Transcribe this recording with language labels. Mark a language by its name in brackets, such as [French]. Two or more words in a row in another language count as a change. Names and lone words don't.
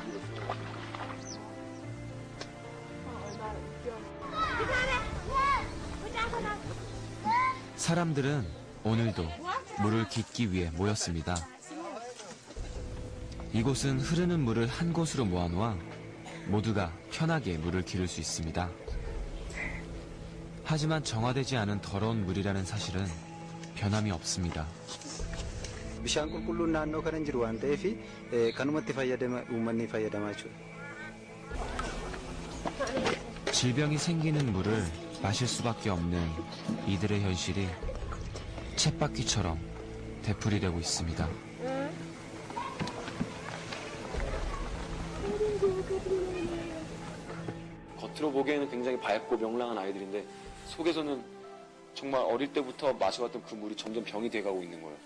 [Korean] 사람들은 오늘도 물을 깃기 위해 모였습니다. 이곳은 흐르는 물을 한 곳으로 모아놓아 모두가 편하게 물을 기를 수 있습니다. 하지만 정화되지 않은 더러운 물이라는 사실은 변함이 없습니다. [Oromo] bishaan qulqulluun naannoo kana hin jiru waan ta'eef kanumatti uummanni fayyadamaa jechuudha. [Korean] 질병이 생기는 물을 마실 수밖에 없는 이들의 현실이 쳇바퀴처럼 되풀이되고 있습니다. 겉으로 보기에는 굉장히 밝고 명랑한 아이들인데 속에서는 정말 어릴 때부터 마셔왔던 그 물이 점점 병이 돼가고 있는 거예요.